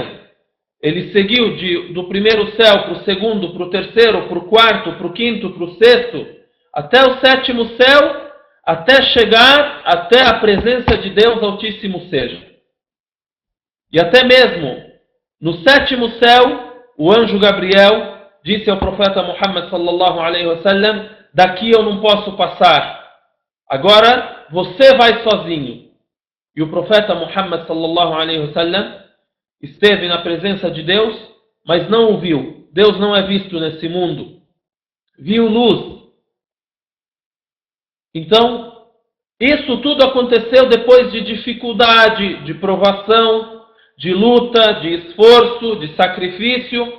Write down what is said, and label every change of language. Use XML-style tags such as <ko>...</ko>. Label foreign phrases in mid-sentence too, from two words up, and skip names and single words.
<pt>Ele seguiu do primeiro céu para o segundo, para o terceiro, para o quarto, para o quinto, para o sexto, até o sétimo céu, até chegar até a presença de Deus Altíssimo seja. E até mesmo no sétimo céu, o anjo Gabriel disse ao profeta Muhammad</pt> <ar>صلى الله عليه وسلم:</ar> <pt>daqui eu não posso passar, agora você vai sozinho. E o profeta Muhammad</pt> <ar>صلى الله عليه وسلم</ar> <pt>esteve na presença de Deus, mas não o viu. Deus não é visto nesse mundo. Viu luz. Então, isso tudo aconteceu depois de dificuldade, de provação, de luta, de esforço, de sacrifício.</pt>